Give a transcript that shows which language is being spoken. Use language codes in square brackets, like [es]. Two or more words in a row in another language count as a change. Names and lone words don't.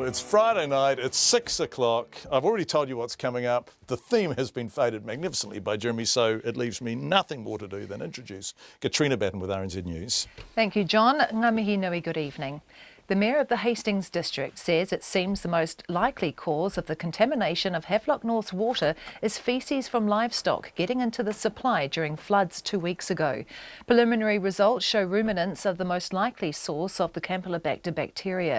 [en] It's Friday night, it's 6 o'clock. I've already told you what's coming up. The theme has been faded magnificently by Jeremy, so it leaves me nothing more to do than introduce Katrina Batten with RNZ News. Thank you, John. [mi] Ngā mihi nui, [en] good evening. The Mayor of the Hastings district says it seems the most likely cause of the contamination of Havelock North's water is faeces from livestock getting into the supply during floods 2 weeks ago. Preliminary results show ruminants are the most likely source of the Campylobacter bacteria.